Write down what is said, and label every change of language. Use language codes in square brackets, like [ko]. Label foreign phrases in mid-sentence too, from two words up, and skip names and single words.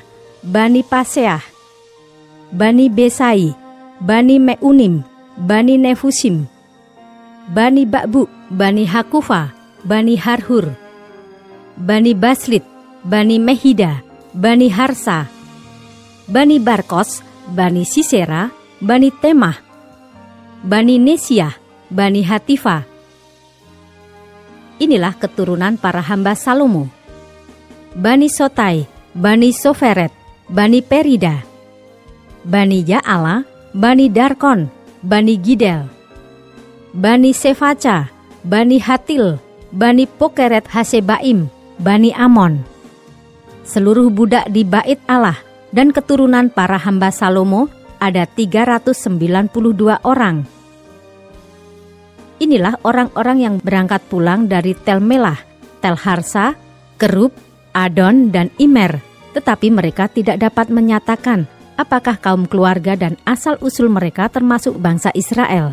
[id] Bani Paseah, Bani Besai, Bani Meunim, Bani Nefusim, Bani Bakbu, Bani Hakufa, Bani Harhur, Bani Baslit, Bani Mehida, Bani Harsa, Bani Barkos, Bani Sisera, Bani Temah, Bani Nesia, Bani Hatifa. Inilah keturunan para hamba Salomo. Bani Sotai, Bani Soferet, Bani Perida, Bani Ja'ala, Bani Darkon, Bani Gidel, Bani Sefaca, Bani Hatil, Bani Pokeret Hasebaim, Bani Amon. Seluruh budak di bait Allah dan keturunan para hamba Salomo ada 392 orang. Inilah orang-orang yang berangkat pulang dari Tel Melah, Tel Harsa, Kerub, Adon, dan Imer, tetapi mereka tidak dapat menyatakan apakah kaum keluarga dan asal-usul mereka termasuk bangsa Israel.